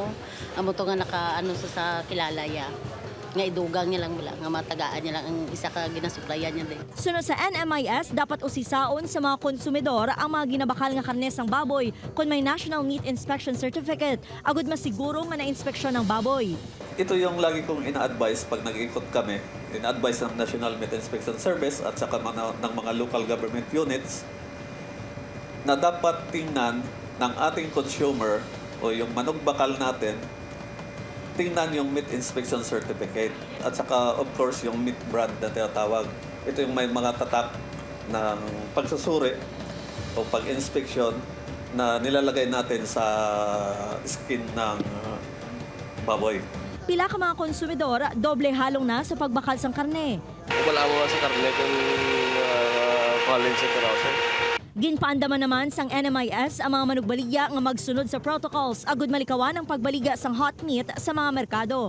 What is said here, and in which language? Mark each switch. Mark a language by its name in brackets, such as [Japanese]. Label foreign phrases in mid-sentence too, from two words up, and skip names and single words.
[Hiligaynon] Amo to nga naka ano sa kilalaya. Nga idugang niya lang wala nga matagaan niya lang ang isa ka ginasuplayan niya din. Sunod sa NMIS, dapat usisaon sa mga konsumidor ang mga ginabakal nga karne sang baboy kung may National Meat Inspection Certificate agud masiguro nga na-inspeksyon ng baboy. [Filipino] Ito yung lagi kong ina-advise pag nag-ikot kami. Ina-advise ng National Meat Inspection Service at saka ng mga [English] local government units [Filipino] na dapat tingnan ng ating consumer o yung manugbakal natin, tingnan yung [English] meat inspection certificate [Filipino] at saka [English] of course [Filipino] yung [English] meat brand [Filipino] na tinatawag. Ito yung may mga tatak ng pagsusuri o pag-inspection na nilalagay natin sa skin ng baboy. [Hiligaynon] Pila ka mga konsumidor, doble halong na sa pagbakal sang karne. Wala mo sa karne kung quality sa karausan. Ginpaandaman naman sang NMIS ang mga manugbaligya nga magsunod sa protocols agud malikawan ang pagbaligya sang [English] hot meat [Hiligaynon] sa mga merkado.